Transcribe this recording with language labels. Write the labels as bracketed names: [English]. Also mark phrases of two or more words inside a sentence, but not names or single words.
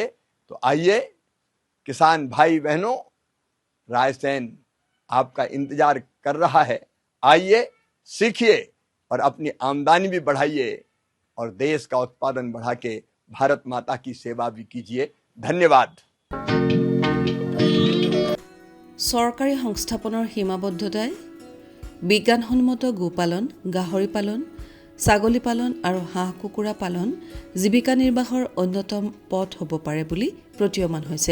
[Hindi] तो आइए किसान भाई बहनों, रायसेन आपका इंतजार कर रहा है। आइए, सीखिए और अपनी आमदनी भी बढ़ाइए और देश का उत्पादन बढ़ा के भारत माता की सेवा भी कीजिए। धन्यवाद। [Assamese] চৰকাৰী সংস্থাপনৰ সীমাবদ্ধতাই বিজ্ঞানসন্মত গোপালন, গাহৰি পালন, ছাগলী পালন আৰু হাঁহ কুকুৰা পালন জীৱিকা নিৰ্বাহৰ অন্যতম পথ হ'ব পাৰে বুলি প্ৰতীয়মান হৈছে।